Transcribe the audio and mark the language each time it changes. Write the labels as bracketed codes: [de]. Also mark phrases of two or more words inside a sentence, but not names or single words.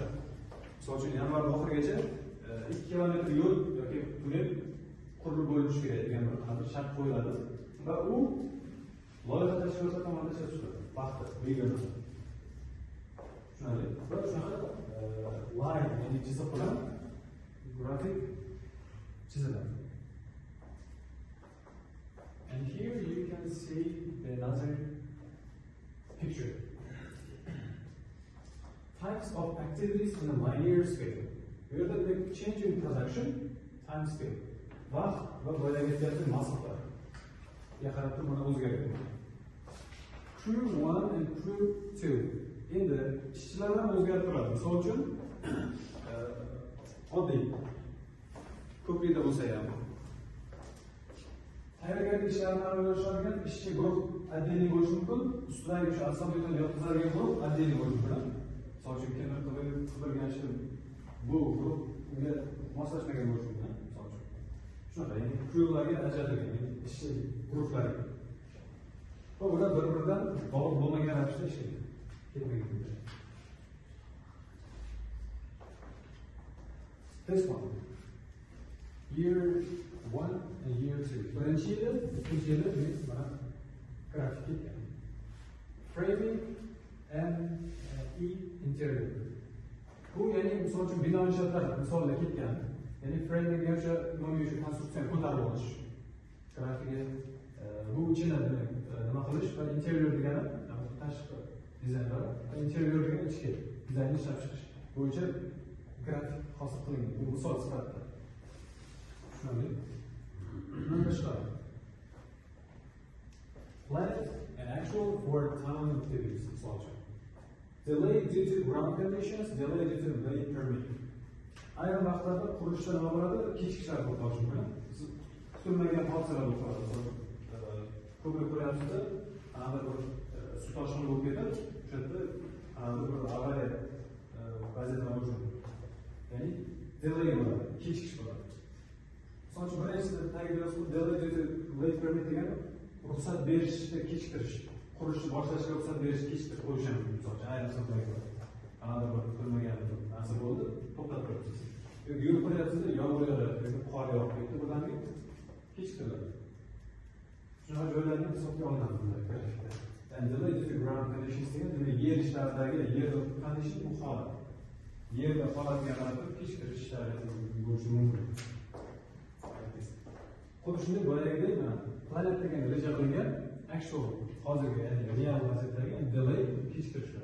[uz] Misol uchun yanvar oxirigacha 2 kilometr yo'l yoki tunnel qurilib bo'lishi kerak degan bir shart qo'yiladi va u loyiha tashkiloti tomonidan ishlab chiqiladi. Vaqti belgilanadi. Tushunarli? Va shunaqa line, ya'ni chiziq bilan grafik chiziladi. [en] And here you can see another picture. Types of activities in a linear scale. Here the change in production, time scale. [uz] Vaqt va bo'laga ketgan masofa. Ya qarab turib mana o'zgaradi. [en] Crew 1 and crew 2. [uz] Endi ishchilar ham o'zgarib turadi. Misol uchun oddiy ko'prikda bo'lsa ham tayyorgarlik ishlarini amalga oshiradigan ishchi guruh отдельный bo'lishi mumkin. Ustidagi o'sha asabiyatni yotqizadigan guruh отдельный bo'lishi mumkin. Misol uchun kimdir qilgan ishni bu guruh unga moslashmagan bo'lishi mumkin. Misol uchun shunaqa, ya'ni crewlarga ajratilgan ishchi guruhlarga. Va ular bir-biridan bog'liq bo'lmagan ravishda ishlaydi. [en] This one, year 1 and year 2. [uz] Birinchi yili, ikkinchi yili mana grafik ketgan. [en] Framing and interior. [uz] Bu ya'ni misol uchun bino inshootlar misolda ketgan. Ya'ni framing o'sha umumiy o'sha konstruksiyani ko'tarib olish. Grafiki bu ichini nima qilish va interior degani tashqi dizaynlar va interior degani ichki dizaynni ishlab chiqish bo'yicha grafik hosil qilingan. Bu misol sifatida. Tushunarli? Bundan tashqari [en] planned and actual for town activities [uz] misol uchun. [en] Delay due to ground conditions, delay due to late permit. [uz] Ayrim vaqtlarda qurilishlar nima bo'ladi? Kechikishlar bo'lishi mumkin. Kutilmagan hodisalar bo'ladi. Ko'proq ko'ryapsizlar, ana bir suv toshqini bo'lib ketib, o'sha yerda ana bir avariya vaziyatlar bo'lishi mumkin. Ya'ni delay bo'ladi, kechikish bo'ladi. Misol uchun birinchisi ta'kidlayapsiz, [en] delay due to late permit [uz] degani ruxsat berishni kechiktirish. Qurishni boshlashga ruxsat berish kechiktirib qo'yish ham mumkin. Misol uchun ayrim so'zlarga ana bir kutilmagan narsa bo'ldi, to'xtatib qo'yasiz. Yo'l qo'yapsizda, yomg'ir yog'adi yoki qor yog'ib ketdi, bularni kechiktiriladi. Shunaqa joylarni hisobga olinadi bunday grafikda. [en] And delay due to ground conditions [uz] degani yer ishlaridagi yer condition bu holat. Yerda holatga qarab kechiktirish ishlari bo'lishi mumkin. Xuddi shunday boyagidek mana planet degan reja qilingan actual hozirgi ya'ni real vaziyatdagi delay kechiktirishlar.